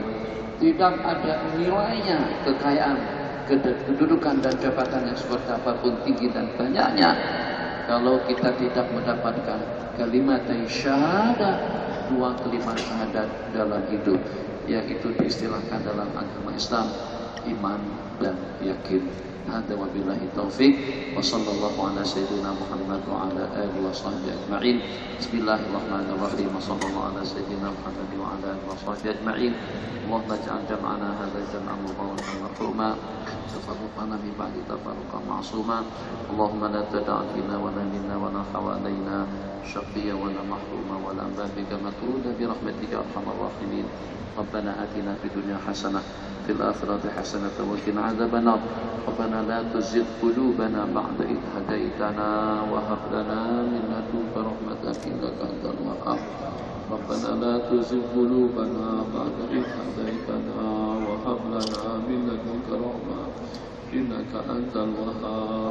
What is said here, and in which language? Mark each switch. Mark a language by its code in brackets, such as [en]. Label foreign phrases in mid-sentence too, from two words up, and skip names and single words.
[id] Tidak ada nilainya kekayaan, kedudukan dan jabatan yang seperti apapun tinggi dan banyaknya, kalau kita tidak mendapatkan kalimat syahadat, dua kalimat syahadat dalam hidup, yaitu diistilahkan dalam agama Islam iman dan yakin. [ar] هذا وبالله التوفيق وصلى الله على سيدنا محمد وعلى آله وصحبه أجمعين. بسم الله الرحمن الرحيم. وصلى الله على سيدنا محمد وعلى آله وصحبه أجمعين. اللهم اجعل جمعنا هذا جمعا مباركا مرحوما تفرقنا من بعد تفرقا معصوما. اللهم لا تدع فينا ولا منا ولا حولنا شقيا ولا محروما ولا ببابك مطرودا برحمتك أرحم الراحمين. ربنا آتنا في الدنيا حسنة في الآخرة حسنة وقنا عذاب النار. ربنا لا تزغ قلوبنا بعد إذ هديتنا وهب لنا من لدنك رحمة إنك أنت الوهاب. ربنا لا تزغ قلوبنا بعد إذ هديتنا وهب لنا من لدنك رحمة إنك أنت الوهاب.